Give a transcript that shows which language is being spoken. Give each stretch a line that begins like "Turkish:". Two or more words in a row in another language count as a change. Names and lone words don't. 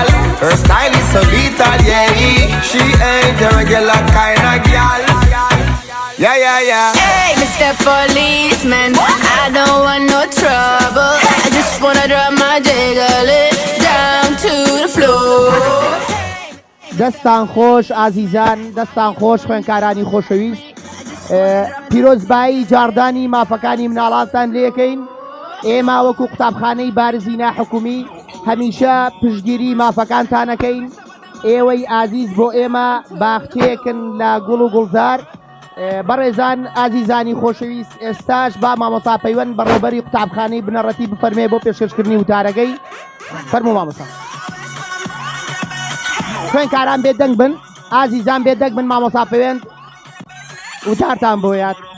English: Her style is so lethal, yeah. She ain't a regular kind of gal. Yeah. Hey, Mr. Policeman, I don't want no trouble. I just wanna drop my jiggle it down to the floor.
Central Kurdish: دەستان خۆش ئازیزان دەستان خۆش خوێنکارانی خۆشەویست پیرۆزبایی جاردانی مافەکانی مناڵاتان لێکەین ئێمە وەکو قوتابخانەی بارزینە حکومی هەمیشە پشتگیری مافەکانتانەکەین ئێوەی ئازیز بۆ ئێمە باختەیەکن لە گوڵ و گوڵزار بەڕێزان ئازیزانی خۆشەویست ئێستاش با مامۆستا پەیوەند بەڕێوەبەری قوتابخانەی بنەڕەتی بفەرمێ بۆ پێشکەشکردنی وتارەکەی فەرموو مامۆستا خوێنکاران بێدەنگ بن ئازیزان بێدەنگ بن مامۆستا پەیوەند وتارتان بۆیات